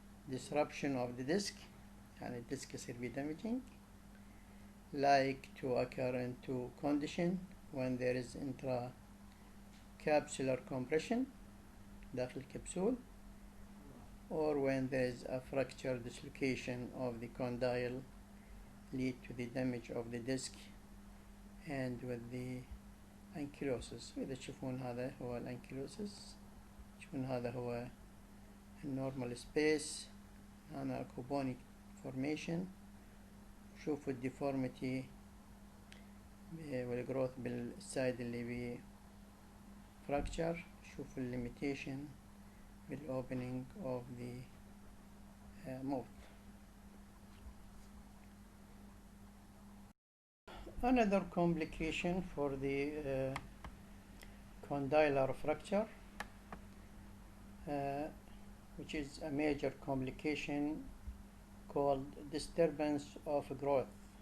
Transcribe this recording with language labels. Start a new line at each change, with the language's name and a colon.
English: Disruption of the disc,
Arabic: يعني الديسك يصير به
English: damaging, like to occur in two condition when there is intracapsular compression
Arabic: داخل الكبسول,
English: or when there is a fracture dislocation of the condyle lead to the damage of the disc and with the ankylosis.
Arabic: إذا تشوفون هذا هو الانكيلوسيس, تشوفون هذا هو النورمال سبيس, هنا اكو بوني فورميشن, شوفوا الديفورميتي والجروث بالسايد اللي بي fracture, شوفوا الليميتيشن بالاوبننج
English: of the mouth. Another complication for the condylar fracture, which is a major complication called disturbance of growth.